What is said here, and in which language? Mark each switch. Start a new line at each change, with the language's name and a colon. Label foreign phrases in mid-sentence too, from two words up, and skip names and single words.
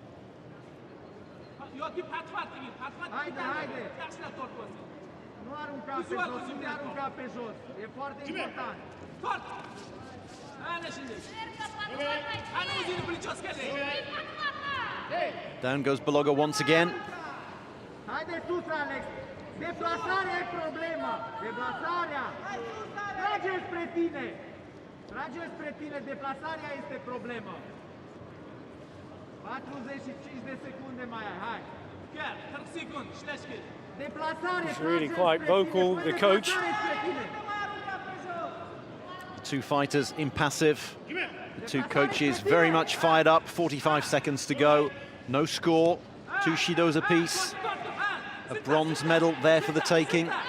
English: Down goes Baloga once again.
Romanian: Haide sus, Alex! Deplasarea e problema! Deplasarea! Trage spre tine! Trage spre tine! Deplasarea este problema! 45 de secunde mai ai, hai! Chiar, 30 secunde, șlești! Deplasare!
English: He's really quite vocal, the coach. The 2 fighters impassive. The 2 coaches very much fired up. 45 seconds to go. No score. 2 Shidos apiece. A bronze medal there for the taking.